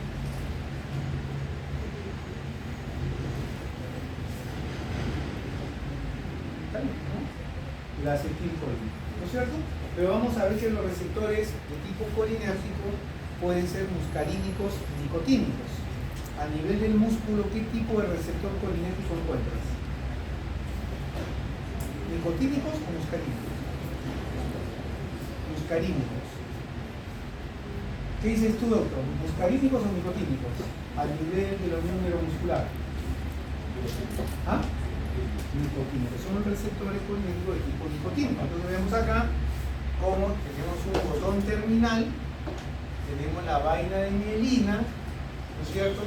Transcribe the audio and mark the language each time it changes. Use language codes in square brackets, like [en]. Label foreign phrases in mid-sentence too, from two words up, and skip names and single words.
[es] La acetilcolina, ¿no es cierto? Pero vamos a ver que los receptores de tipo colinérgico pueden ser muscarínicos y nicotínicos. A nivel del músculo, ¿qué tipo de receptor colinérgico encuentras? ¿Nicotínicos o muscarínicos? Muscarínicos. ¿Qué dices tú, doctor? ¿Muscarínicos o nicotínicos? A nivel de la unión neuromuscular. ¿Ah? Nicotínicos. Son los receptores colinérgicos de tipo nicotínico. Entonces vemos acá cómo tenemos un botón terminal, tenemos la vaina de mielina, ¿no es cierto?